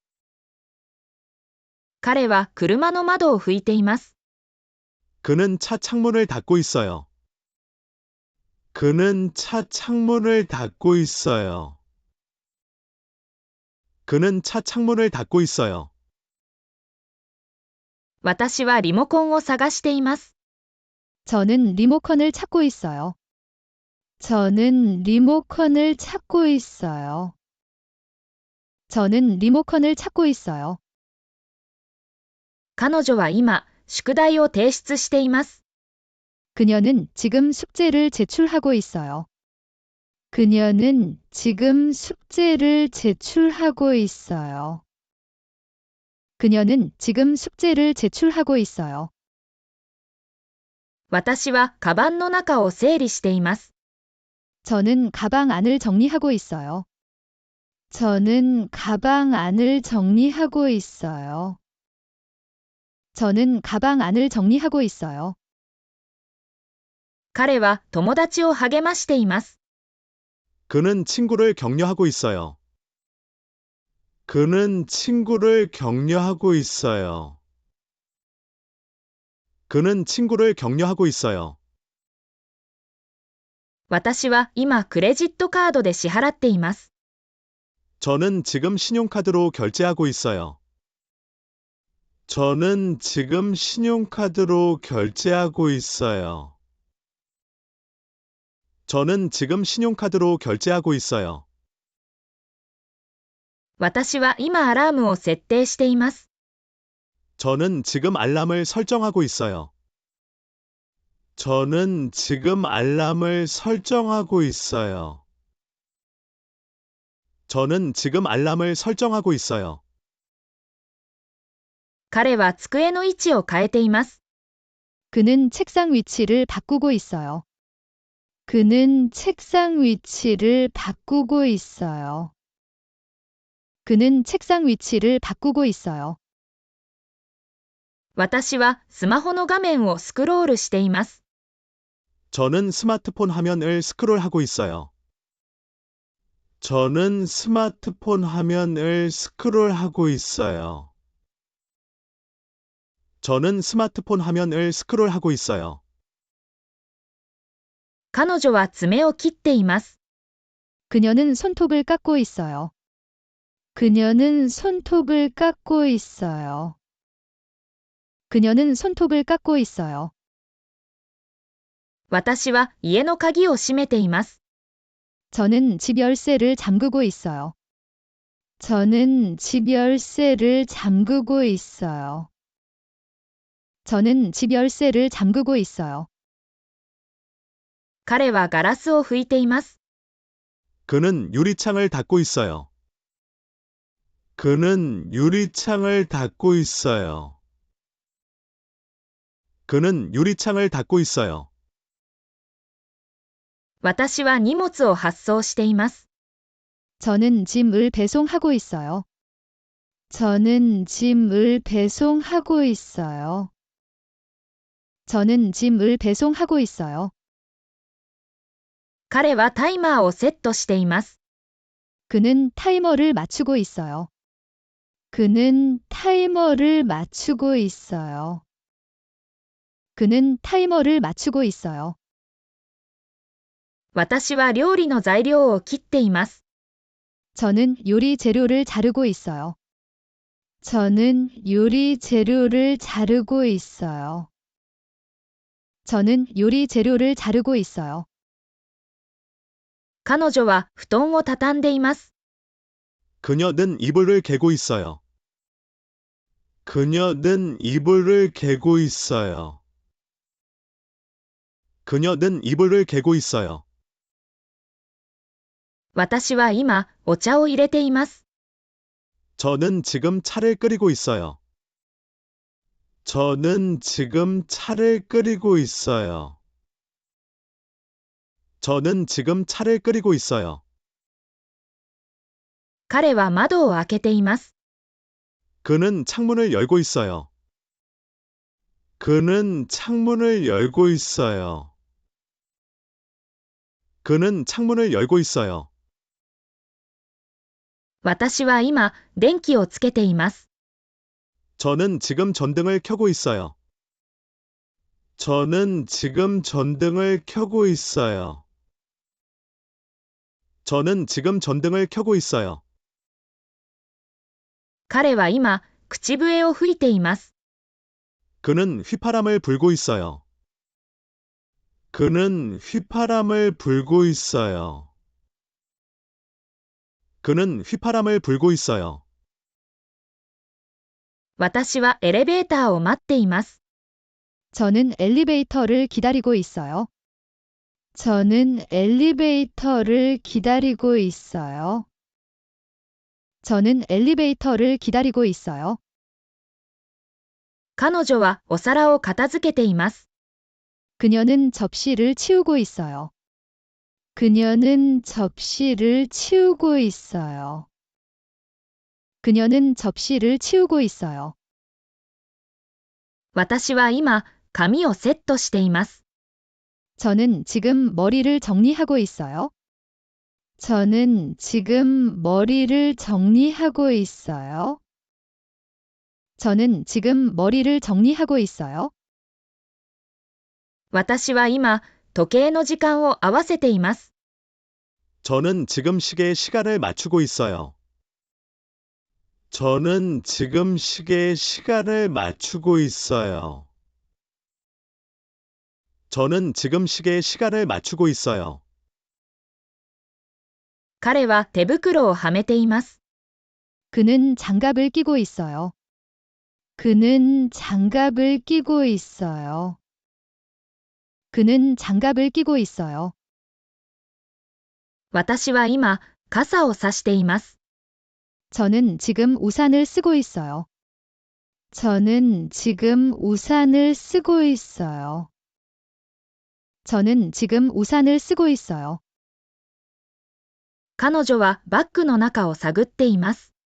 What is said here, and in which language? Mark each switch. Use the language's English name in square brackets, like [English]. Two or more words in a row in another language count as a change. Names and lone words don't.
[Japanese] 彼は車の窓を拭いています。 [Korean] 그는 차 창문을 닫고 있어요. 그는 차 창문을 닫고 있어요. 그는 차 창문을 닫고 있어요. [Japanese] 私はリモコンを探しています。 [Korean] 저는 리모컨을 찾고 있어요. 저는 리모컨을 찾고 있어요. 저는 리모컨을 찾고 있어요. [Japanese] 彼女は今、宿題を提出しています。 [Korean] 그녀는 지금 숙제를 제출하고 있어요. 그녀는 지금 숙제를 제출하고 있어요. 그녀는 지금 숙제를 제출하고 있어요. [Japanese] 私はカバンの中を整理しています。 [Korean] 저는 가방 안을 정리하고 있어요. 저는 가방 안을 정리하고 있어요. 저는 가방 안을 정리하고 있어요. [Japanese] 彼は友達を励ましています。 [Korean] 그는 친구를 격려하고 있어요. 그는 친구를 격려하고 있어요. 그는 친구를 격려하고 있어요. [Japanese] 私は今クレジットカードで支払っています。 [Korean] 저는 지금 신용카드로 결제하고 있어요. 저는 지금 신용카드로 결제하고 있어요. 저는 지금 신용카드로 결제하고 있어요. [Japanese] 私は今アラームを設定しています。 [Korean] 저는 지금 알람을 설정하고 있어요. 저는 지금 알람을 설정하고 있어요. 저는 지금 알람을 설정하고 있어요. [Japanese] 彼は机の位置を変えています。 [Korean] 그는 책상 위치를 바꾸고 있어요. 그는 책상 위치를 바꾸고 있어요. 그는 책상 위치를 바꾸고 있어요. [Japanese] 私はスマホの画面をスクロールしています。 [Korean] 저는 스마트폰 화면을 스크롤하고 있어요. 저는 스마트폰 화면을 스크롤하고 있어요. 저는 스마트폰 화면을 스크롤하고 있어요. [Japanese] 彼女は爪を切っています。 [Korean] 그녀는 손톱을 깎고 있어요. 그녀는 손톱을 깎고 있어요. 그녀는 손톱을 깎고 있어요. [Japanese] 私は家の鍵を閉めています。 [Korean] 저는 집 열쇠를 잠그고 있어요. 저는 집 열쇠를 잠그고 있어요. 저는 집 열쇠를 잠그고 있어요. [Japanese] 彼はガラスを拭いています。 [Korean] 그는 유리창을 닫고 있어요. 그는 유리창을 닫고 있어요. 그는 유리창을 닫고 있어요. [Japanese] 私は荷物を発送しています。 [Korean] 저는 짐을 배송하고 있어요. 저는 짐을 배송하고 있어요. 저는 짐을 배송하고 있어요. [Japanese] 彼はタイマーをセットしています。 [Korean] 그는 타이머를 맞추고 있어요. 그는 타이머를 맞추고 있어요. 그는 타이머를 맞추고 있어요. [Japanese] 私は料理の材料を切っています。 [Korean] 저는 요리 재료를 자르고 있어요. 저는 요리 재료를 자르고 있어요. 저는 요리 재료를 자르고 있어요. [Japanese] 彼女は布団を畳んでいます。 [Korean] 그녀는 이불을 개고 있어요. 그녀는 이불을 개고 있어요. 그녀는 이불을 개고 있어요. [Japanese] 私は今、お茶を入れています。 [Korean] 저는 지금 차를 끓이고 있어요. 저는 지금 차를 끓이고 있어요. 저는 지금 차를 끓이고 있어요. [Japanese] 彼は窓を開けています。 [Korean] 그는 창문을 열고 있어요. 그는 창문을 열고 있어요. 그는 창문을 열고 있어요. [Japanese] 私は今、電気をつけています。 [Korean] 저는 지금 전등을 켜고 있어요. 저는 지금 전등을 켜고 있어요. 저는 지금 전등을 켜고 있어요. [Japanese] 彼は今、口笛を吹いています。 [Korean] 그는 휘파람을 불고 있어요. 그는 휘파람을 불고 있어요. 그는 휘파람을 불고 있어요. [Japanese] 私はエレベーターを待っています。 [Korean] 저는 엘리베이터를 기다리고 있어요. 저는 엘리베이터를 기다리고 있어요. 저는 엘리베이터를 기다리고 있어요. [Japanese] 彼女はお皿を片付けています。 [Korean] 그녀는 접시를 치우고 있어요. 그녀는 접시를 치우고 있어요. 그녀는 접시를 치우고 있어요. [Japanese] 私は今、髪をセットしています。 [Korean] 저는 지금 머리를 정리하고 있어요. 저는 지금 머리를 정리하고 있어요. 저는 지금 머리를 정리하고 있어요. [Japanese] 私は今、時計の時間を合わせています。 [Korean] 저는 지금 시계에 시간을 맞추고 있어요. 저는 지금 시계에 시간을 맞추고 있어요. 저는 지금 시계에 시간을 맞추고 있어요. [Japanese] 彼は手袋をはめています。 [Korean] 그는 장갑을 끼고 있어요. 그는 장갑을 끼고 있어요. 그는 장갑을 끼고 있어요. [Japanese] 私は今、傘をさしています。 [Korean] 저는 지금 우산을 쓰고 있어요. 저는 지금 우산을 쓰고 있어요. 저는 지금 우산을 쓰고 있어요. [Japanese] 彼女はバッグの中を探っています。